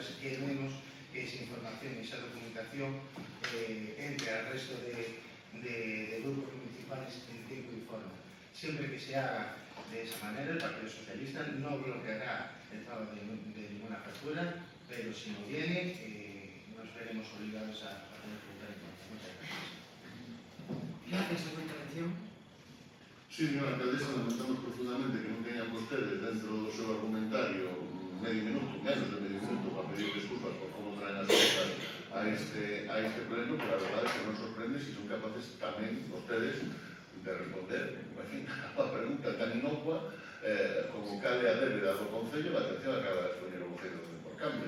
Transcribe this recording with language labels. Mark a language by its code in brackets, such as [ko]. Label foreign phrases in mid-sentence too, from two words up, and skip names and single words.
[es] ¿Qué menos que esa información y esa documentación entre al resto de grupos municipales en tiempo y forma? Siempre que se haga de esa manera, el Partido Socialista no bloqueará el pago de ninguna factura, pero si no viene, nos veremos obligados a tener que votar en contra. Muchas gracias. Gracias por la intervención. [gl] Sí, señora alcaldesa, lamentamos profundamente que non teñan vostedes dentro do seu argumentario medio minuto, menos de medio minuto, para pedir desculpas por como traen as cosas a a este pleno, pero a verdade é que nos sorprende se son capaces tamén vostedes de responder a pregunta tan inocua como cal é a débeda do Concello da atención a cada expoñero voceiro do Porcambre.